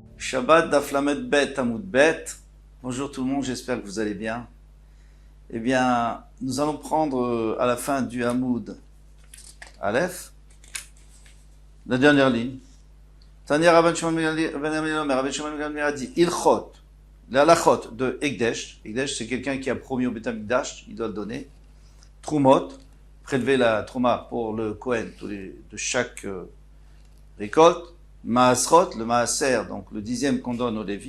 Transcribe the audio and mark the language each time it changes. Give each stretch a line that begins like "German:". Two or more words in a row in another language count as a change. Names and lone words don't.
Hebrew: שבת דף ל"ב עמוד ב.
French: Bonjour tout le monde, j'espère que vous allez bien. Eh bien, nous allons prendre à la fin du
Hebrew: עמוד א,
French: la dernière ligne. Tania Rabban Shimon ben Gamliel, Rabban Shimon ben Gamliel a dit Ilchot, la halachot de Ekdesh. Ekdesh, c'est quelqu'un qui a promis au
Hebrew: בית המקדש,
French: il doit le donner. Trumot, prélever la Trouma pour le Kohen de chaque récolte. Maasrot, le Maaser, donc le 10e qu'on donne au Lévi.